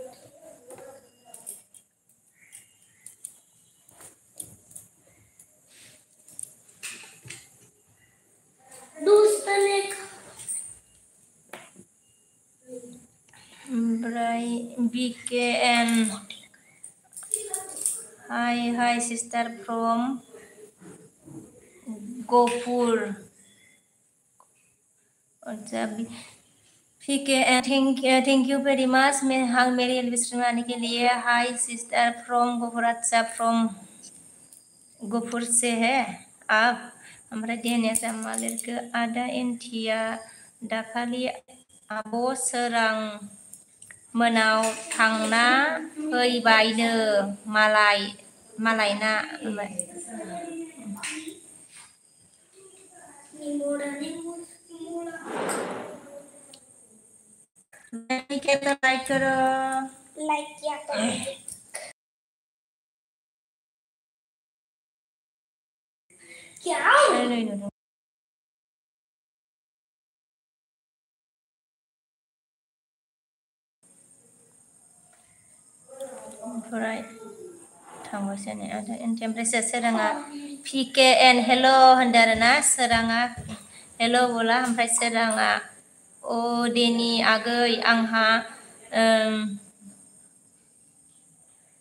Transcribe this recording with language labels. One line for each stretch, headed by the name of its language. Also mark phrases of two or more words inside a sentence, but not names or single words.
English: ओमफ्राय BKN hi sister from Gafur thank you very much
Hindi: मेरी एलविस्ट्रीम आने के लिए हाय सिस्टर
Bodo: फ्रॉम गफुर
Hindi: अच्छा फ्रॉम गफुर से है आप
Bodo: ओमफ्राय देनिया जामा लिरखो आदा एन्टिया दाखालि आब' सोरां मोनाव थांना फैबायनो मालायना लाइक करो
Hindi: लाइक किया तो क्या
Bodo: ओमफ्राय थांबायसो नै आदा एन्टि ओमफ्रायसो सोराङा PKN हेल' होनदों आरोना सोराङा हेल' बोला ओमफ्राय सोराङा देनि आगै आंहा